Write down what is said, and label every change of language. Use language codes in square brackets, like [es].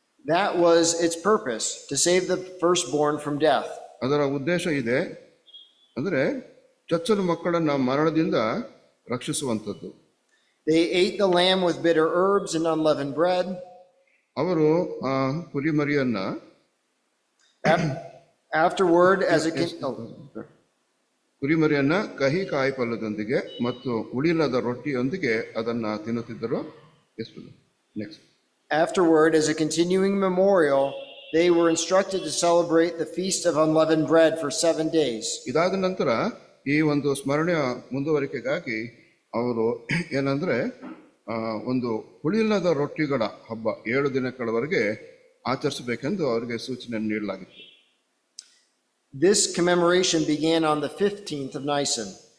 [en] That was its purpose, to save the firstborn from death. [kn] ಅದರ ಉದ್ದೇಶ ಇದೆ, ಅಂದ್ರೆ ಚೊಚ್ಚಲು ಮಕ್ಕಳನ್ನ ಮರಣದಿಂದ ರಕ್ಷಿಸುವಂಥದ್ದು. [en] They ate the lamb with bitter herbs and unleavened bread. [kn] ಅವರು ಆ ಕುರಿಮರಿಯನ್ನ [en] Afterward, as a [kn] ಕುರಿಮರಿಯನ್ನ ಕಹಿ ಕಾಯಿಪಲ್ಯದೊಂದಿಗೆ ಮತ್ತು ಉಳಿಲದ ರೊಟ್ಟಿಯೊಂದಿಗೆ ಅದನ್ನ ತಿನ್ನುತ್ತಿದ್ದರು. [en] Next. Afterward, as a continuing memorial, they were instructed to celebrate the feast of unleavened bread for 7 days. [kn] ಇದಾದ ನಂತರ ಈ ಒಂದು ಸ್ಮರಣೆಯ ಮುಂದುವರಿಕೆಗಾಗಿ ಅವರು ಏನಂದ್ರೆ ಒಂದು ಹುಳಿಲ್ಲದ ರೊಟ್ಟಿಗಳ ಹಬ್ಬ 7 ದಿನಗಳವರೆಗೆ ಆಚರಿಸಬೇಕೆಂದು ಅವರಿಗೆ ಸೂಚನೆ ನೀಡಲಾಗಿತ್ತು. [en] This commemoration began on the 15th of Nisan.